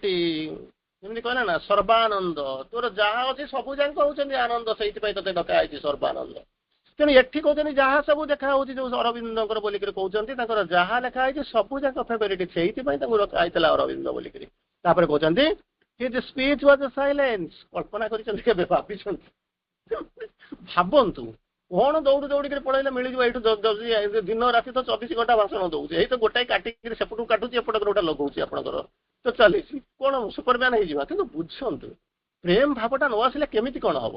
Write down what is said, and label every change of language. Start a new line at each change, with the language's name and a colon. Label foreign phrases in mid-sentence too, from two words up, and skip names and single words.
Odia: ଯେମିତି କହିଲା ନା ସର୍ବାନନ୍ଦ, ତୋର ଯାହା ଅଛି ସବୁ ଯାକ ହଉଛନ୍ତି ଆନନ୍ଦ, ସେଇଥିପାଇଁ ତତେ ଡକା ହେଇଛି ସର୍ବାନନ୍ଦ। ତେଣୁ ଏଠି କହୁଛନ୍ତି ଯାହା ସବୁ ଦେଖା ହଉଛି, ଯୋଉ ଅରବିନ୍ଦଙ୍କର ବୋଲିକିରି କହୁଛନ୍ତି, ତାଙ୍କର ଯାହା ଲେଖା ହେଇଛି ସବୁ ଯାକ ଫେଭରିଟ, ସେଇଥିପାଇଁ ତାଙ୍କୁ ଡକା ହେଇଥିଲା ଅରବିନ୍ଦ ବୋଲିକିରି। ତାପରେ କହୁଛନ୍ତି
English: his speech was a silence।
Odia: କଳ୍ପନା କରିଛନ୍ତି କେବେ? ଭାବିଛନ୍ତି? ଭାବନ୍ତୁ, କଣ ଦୌଡ଼ିକିରି ପଳେଇଲେ ମିଳିଯିବ ଏଇଠୁ, ଦିନ ରାତି ତ 24 ଘଣ୍ଟା ଭାଷଣ ଦଉଛି, ଏଇ ତ ଗୋଟାଏ କାଟିକିରି ସେପଟକୁ କାଟୁଛି, ଏପଟକୁ ଗୋଟେ ଲଗଉଛି, ଆପଣଙ୍କର ତ ଚାଲିଛି। କଣ ସୁପରମ୍ୟାନ ହେଇଯିବା? କିନ୍ତୁ ବୁଝନ୍ତୁ, ପ୍ରେମ ଭାବଟା ନ ଆସିଲେ କେମିତି କଣ ହବ?